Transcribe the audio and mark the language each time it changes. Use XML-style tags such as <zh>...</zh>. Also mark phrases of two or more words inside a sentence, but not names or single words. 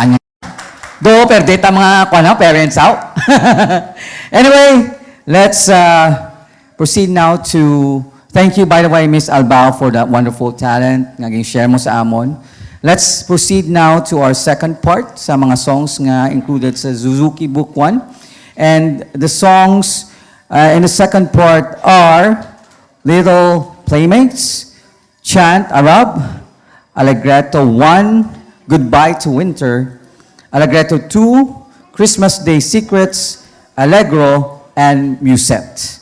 <en>Do, perdit ang mga parents out. Anyway, let's proceed now to thank you, by the way, Miss Albao, for that wonderful talent</en> <hil>nga share mo sa amon.</hil> <en>Let's proceed now to our second part</en> <hil>sa mga</hil> <en>songs nga included sa Suzuki Book 1. And the songs in the second part are Little Playmates, Chant Arab, Allegretto 1, Goodbye to Winter, Allegretto 2, Christmas Day Secrets, Allegro, and Musette.</en>